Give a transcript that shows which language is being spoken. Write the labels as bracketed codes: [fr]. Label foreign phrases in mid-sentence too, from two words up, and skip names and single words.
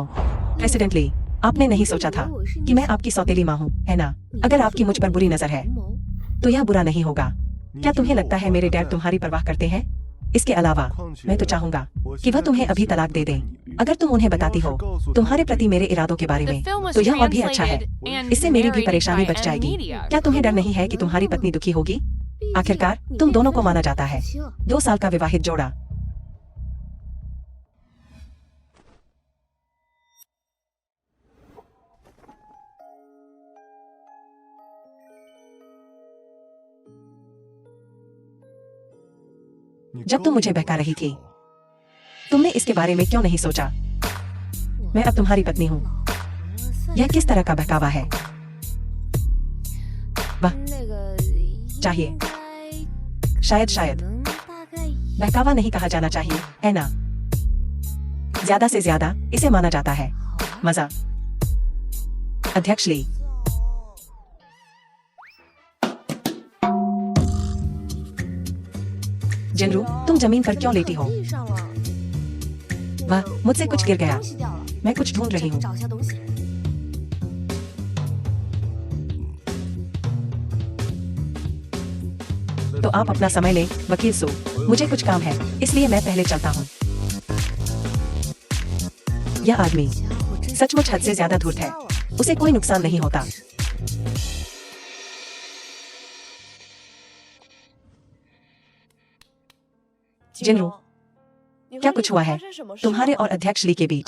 [hi] प्रेसिडेंट ली, आपने नहीं सोचा था कि मैं आपकी सौतेली माँ हूँ, है ना? अगर आपकी मुझ पर बुरी नजर है तो यह बुरा नहीं होगा। क्या तुम्हें लगता है मेरे डैड तुम्हारी परवाह करते हैं? इसके अलावा मैं तो चाहूंगा कि वह तुम्हें अभी तलाक दे दें। अगर तुम उन्हें बताती हो तुम्हारे प्रति मेरे इरादों के बारे [en] The [hi] में, [en] film was [hi] तो यह और भी अच्छा है। [en] translated and [hi] इससे मेरी भी [en] narrated [hi] परेशानी [en] by [hi] बच जाएगी। [en] Media. [hi] क्या तुम्हें डर नहीं है कि तुम्हारी पत्नी दुखी होगी? आखिरकार तुम दोनों को माना जाता है 2 साल का विवाहित जोड़ा। जब तुम मुझे बहका रही थी, तुमने इसके बारे में क्यों नहीं सोचा? मैं अब तुम्हारी पत्नी हूँ। यह किस तरह का बहकावा है? वाह, [zh] 那个 [hi] चाहिए। [zh] 应该 [hi] शायद [zh] 能大概 [hi] बहकावा नहीं कहा जाना चाहिए, है ना? ज्यादा से ज्यादा इसे माना जाता है मजा। अध्यक्ष ली, जिनरू, तुम जमीन पर क्यों लेटी हो? [zh] 地上了。 [hi] वाह, मुझसे कुछ गिर गया। [zh] 东西掉了， [hi] मैं कुछ ढूंढ रही हूँ। [zh] 找一下东西。 [hi] तो आप अपना समय लें, वकील सू। मुझे कुछ काम है, इसलिए मैं पहले चलता हूँ। यह आदमी [zh] 家伙真 [hi] सचमुच हद से ज्यादा धूर्त है। उसे कोई नुकसान नहीं होता। जिनरू, क्या कुछ हुआ है तुम्हारे और अध्यक्ष ली के बीच?